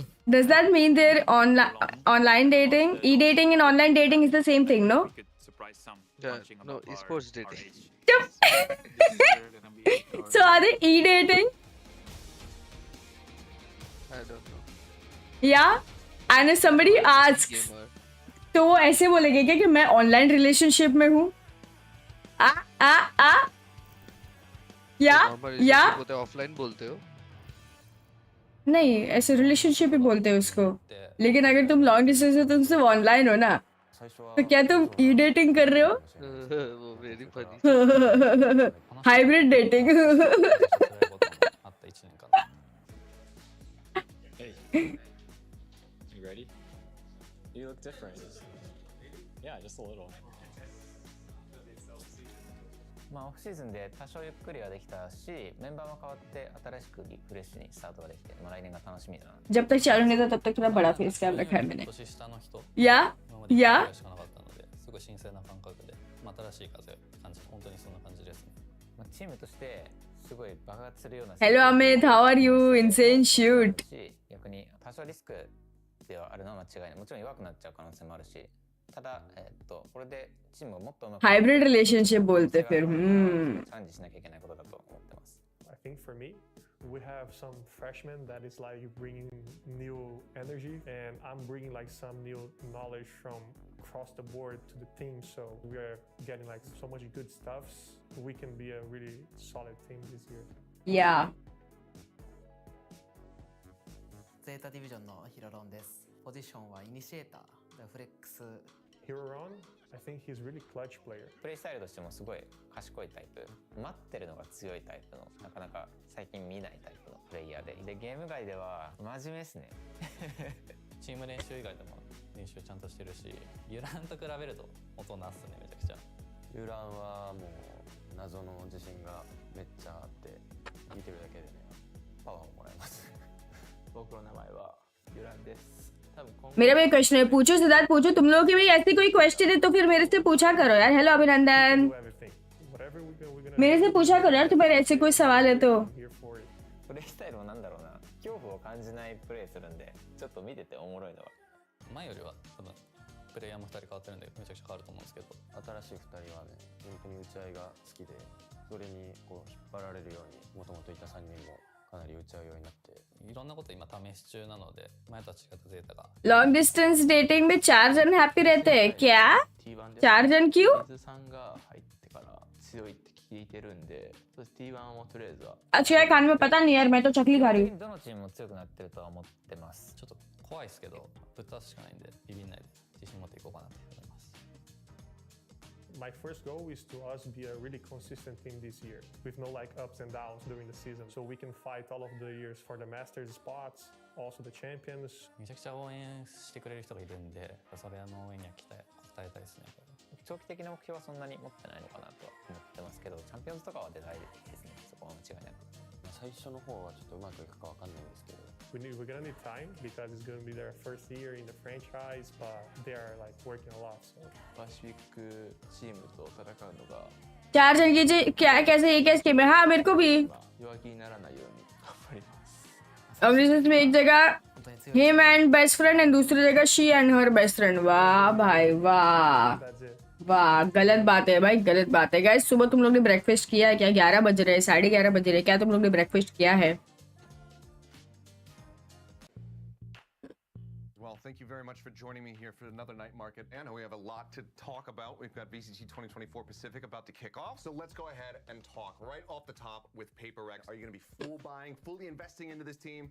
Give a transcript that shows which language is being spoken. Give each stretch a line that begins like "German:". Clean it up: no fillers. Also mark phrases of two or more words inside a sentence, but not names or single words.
English: Does that mean they're online dating? E-dating and online dating is the same thing, no? we could surprise some Yeah, punching no, above esports our dating. age. They're gonna be our So are they e-dating? I don't know. Yeah? And if somebody asks, Gamer.
Hindi: तो वो ऐसे बोलेंगे क्या कि मैं
English: online relationship
Hindi: में हूँ? आ आ आ या
English: Normal या
Hindi: relationship होते हैं, offline बोलते हो? नहीं, ऐसे रिलेशनशिप ही बोलते हैं उसको. लेकिन अगर तुम
English: long distance
Hindi: हो तुम सिर्फ ऑनलाइन हो ना, तो क्या तुम
English: e dating
Hindi: कर रहे हो? वो
English: very funny. hybrid dating. You ready? You look different. Yeah, just a little.
Japanese: まあオフシーズンで多少ゆっくりはできたし、メンバーも変わって新しくリフレッシュにスタートができて、まあ来年が楽しみだな。
Hindi: जब तक चालू नहीं था तब तक थोड़ा बड़ा
English: face cam
Hindi: रखा है मैंने.
Japanese: 年下の人、 या 今まで1 या 回しかなかったので、すごい新鮮な感覚で、まあ新しい風を感じ、本当にそんな感じですね。まあチームとしてすごい爆発するような。
Hindi: हेलो अमित,
English: how are you? Insane shoot.
Japanese: し、逆に多少リスクではあるのは間違いない。もちろん弱くなっちゃう可能性もあるし、ただこれでチームをもっとうまく。
English: hybrid relationship
Hindi: बोलते फिर.
Japanese: チャレンジしなきゃいけないことだと思ってます。
English: I think for me, we have some freshmen that is like bringing new energy, and I'm bringing like some new knowledge from across the board to the team. So we are getting like so much good stuffs. We can be a really solid team this year. Yeah.
Japanese: ゼータディビジョンのヒロロンです。ポジションはイニシエーター、レフレックス。
English: Hiroron, I think he's really clutch player.
Japanese: プレイスタイルとしてもすごい賢いタイプ、待ってるのが強いタイプの、なかなか最近見ないタイプのプレイヤーで、ゲーム外では真面目ですね。チーム練習以外でも練習ちゃんとしてるし、ユランと比べると大人っすね、めちゃくちゃ。遊覧はもう謎の自信がめっちゃあって聞いてるだけでねパワーをもらえます僕の名前は遊覧です
Hindi: मेरा भी क्वेश्चन है पूछो सिद्धार्थ पूछो तुम लोगों की भी ऐसी कोई क्वेश्चन है तो फिर मेरे से पूछा करो यार हेलो अभिनंदन मेरे से पूछा करो यार तुम्हारे ऐसे कोई सवाल है तो
Japanese: プレイスタイルもなんだろうな恐怖を感じないプレイするんでちょっと見てておもろいのは前よりは多分プレイヤーも2人変わってるんでめちゃくちゃ変わると思うんですけど新しい2人はね本当に打ち合いが好きでそれにこう引っ張られるようにもともといた3人もかなり打ち合うようになっていろんなこと今試し中なので前とは違ったデータが
English: long distance dating
Hindi: में 4 जन हैप्पी रहते हैं क्या 4 जन क्यों
Japanese: さんが入ってから強いって聞いてるんで T1 をとりあえずは
Hindi: अच्छा यार खाने में पता नहीं यार मैं तो चकली खा रही हूँ
Japanese: どのチームも強くなってるとは思ってますちょっと怖いですけどぶっ倒すしかないんでビビんないで自信持っていこうかなと思います
English: My first goal is to us be a really consistent team this year with no like ups and downs during the season so we can fight all of the years for the Masters spots also the champions
Japanese: めちゃくちゃ応援してくれる人がいるんでそれの応援には応えたいですね長期的な目標はそんなに持ってないのかなとは思ってますけどチャンピオンズとかは出たいですねそこは間違いなく最初の方はちょっとうまくいくかわかんないんですけど
English: we're gonna need time because it's gonna be their first year in the franchise but they are like working a lot so
Japanese: パシフィックチームと戦うのが
Hindi: 4 जन की जी क्या कैसे ये क्या स्कीम है हाँ मेरे को भी
Japanese: 弱気にならないように頑張ります
Hindi: अब में एक जगह
English: him and best friend
Hindi: and दूसरी जगह
English: she and her best friend
Hindi: वाह भाई वाह वाह गलत बात है भाई गलत बात है गाइस सुबह तुम लोग ने ब्रेकफास्ट किया है क्या 11 बज रहे हैं 11:30 बज रहे हैं क्या तुम लोग ने ब्रेकफास्ट किया है
English: Well, thank you very much for joining me here for another night market. And we have a lot to talk about. We've got VCT 2024 Pacific about to kick off. So let's go ahead and talk right off the top with PaperX. Are you going to be full buying, fully investing into this team?